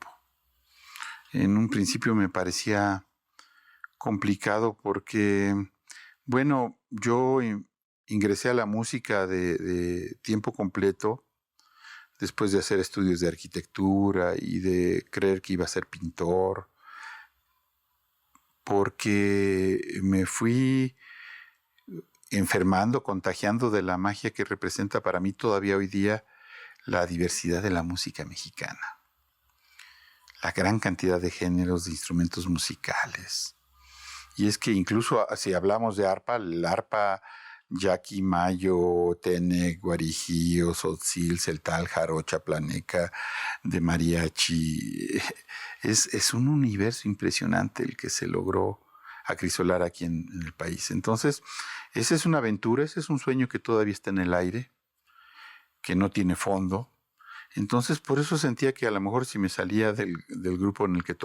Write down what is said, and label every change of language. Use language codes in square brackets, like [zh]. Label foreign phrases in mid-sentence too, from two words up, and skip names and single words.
[es] En un principio me parecía complicado porque, bueno, yo ingresé a la música de tiempo completo después de hacer estudios de arquitectura y de creer que iba a ser pintor, porque me fui enfermando, contagiando de la magia que representa para mí todavía hoy día la diversidad de la música mexicana. La gran cantidad de géneros, de instrumentos musicales. Y es que incluso si hablamos de arpa, el arpa yaqui, mayo, tenec, guarijío, tzotzil, celtal, jarocha, planeca, de mariachi. Es un universo impresionante el que se logró acrisolar aquí en el país. Entonces, esa es una aventura, ese es un sueño que todavía está en el aire, que no tiene fondo. Entonces, por eso sentía que a lo mejor si me salía del grupo en el que